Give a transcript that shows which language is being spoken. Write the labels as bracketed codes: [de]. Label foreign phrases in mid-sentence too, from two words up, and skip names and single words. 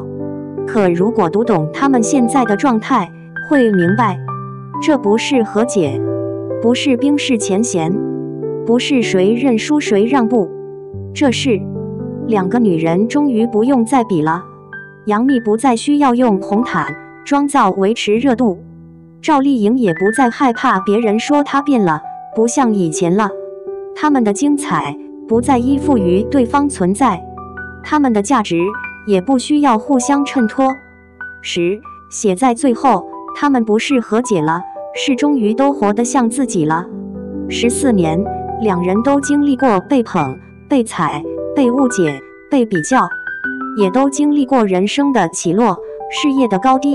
[zh] 可如果讀懂他們現在的狀態，會明白，這不是和解，不是冰釋前嫌，不是誰認輸誰讓步，這是兩個女人終於不用再比了。楊冪不再需要用紅毯妝造維持熱度，趙麗穎也不再害怕別人說她變了，不像以前了。他們的精彩不再依附於對方存在，他們的價值也不需要互相襯托。寫在最後，他們不是和解了，是終於都活得像自己了。14年，兩人都經歷過被捧、被踩、被誤解、被比較，也都經歷過人生的起落、事業的高低。